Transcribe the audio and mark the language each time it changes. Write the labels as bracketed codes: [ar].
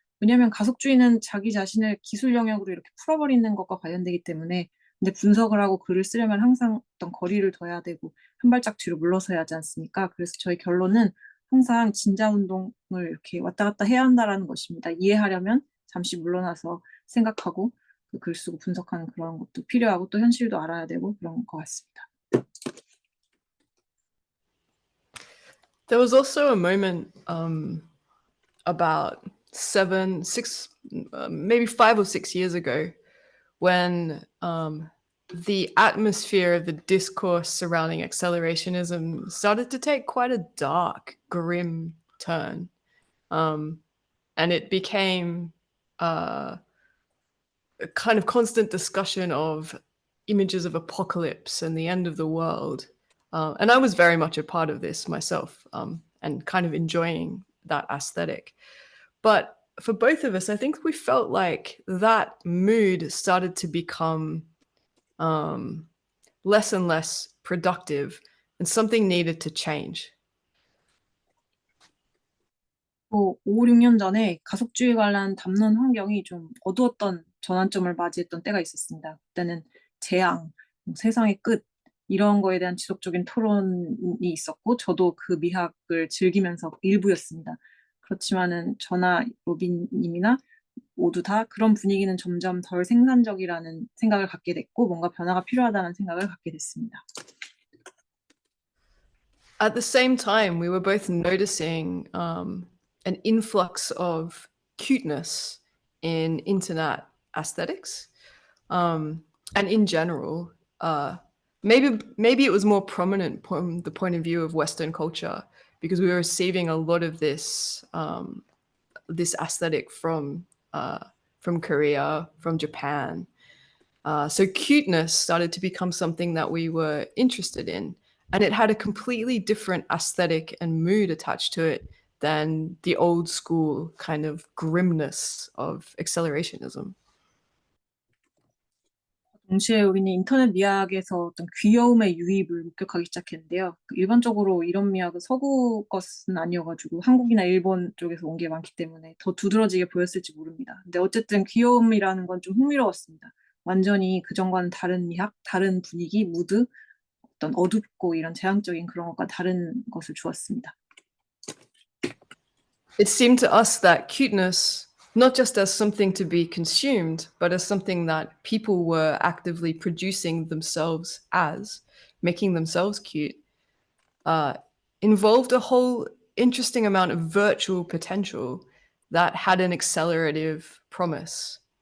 [ko] 왜냐하면 가속주의는 자기 자신을 기술 영역으로 이렇게 풀어버리는 것과 관련되기 때문에, 근데 분석을 하고 글을 쓰려면 항상 어떤 거리를 둬야 되고 한 발짝 뒤로 물러서야 하지 않습니까? 그래서 저희 결론은 항상 진자운동을 이렇게 왔다 갔다 해야 한다라는 것입니다. 이해하려면 잠시 물러나서 생각하고 글 쓰고 분석하는 그런 것도 필요하고, 또 현실도 알아야 되고 그런 것 같습니다. [en] There was also a moment about 5 or 6 years ago when the atmosphere of the discourse surrounding accelerationism started to take quite a dark, grim turn. And it became a kind of constant discussion of images of apocalypse and the end of the world. And I was very much a part of this myself, and kind of enjoying that aesthetic. But for both of us, I think we felt like that mood started to become less and less productive, and something needed to change. [ko] 5, 6년 전에 가속주의 관련 담론 환경이 좀 어두웠던 전환점을 맞이했던 때가 있었습니다. 그때는 재앙, 세상의 끝, 이런 거에 대한 지속적인 토론이 있었고, 저도 그 미학을 즐기면서 일부였습니다. 그렇지만은 저나 로빈님이나 모두 다 그런 분위기는 점점 덜 생산적이라는 생각을 갖게 됐고, 뭔가 변화가 필요하다는 생각을 갖게 됐습니다. [en] At the same time, we were both noticing an influx of cuteness in internet aesthetics, and in general. Maybe it was more prominent from the point of view of Western culture, because we were receiving a lot of this this aesthetic from Korea, from Japan. So cuteness started to become something that we were interested in, and it had a completely different aesthetic and mood attached to it than the old school kind of grimness of accelerationism. [ko] 동시에 우리는 인터넷 미학에서 어떤 귀여움의 유입을 목격하기 시작했는데요. 일반적으로 이런 미학은 서구 것은 아니어가지고 한국이나 일본 쪽에서 온 게 많기 때문에 더 두드러지게 보였을지 모릅니다. 근데 어쨌든 귀여움이라는 건 좀 흥미로웠습니다. 완전히 그전과는 다른 미학, 다른 분위기, 무드, 어떤 어둡고 이런 재앙적인 그런 것과 다른 것을 주었습니다. [en] It seemed to us that cuteness, not just as something to be consumed, but as something that people were actively producing themselves as, making themselves cute, involved a whole interesting amount of virtual potential that had an accelerative promise.